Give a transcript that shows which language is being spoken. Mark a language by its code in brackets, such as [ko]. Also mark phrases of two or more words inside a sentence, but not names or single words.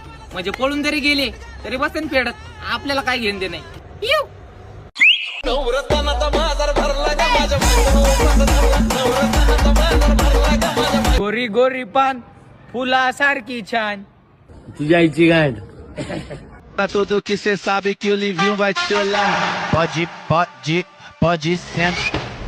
[mr] म्हणजे पळून जरी गेले तरी बसेन फेडत, आपल्याला काय घेणं दे नाही. गोरी गोरी पान फुलासारखी छान. तुझ्या आईची गाठ. [pt] Pra tudo que cê sabe que o Livinho vai te olhar. Pode sentar.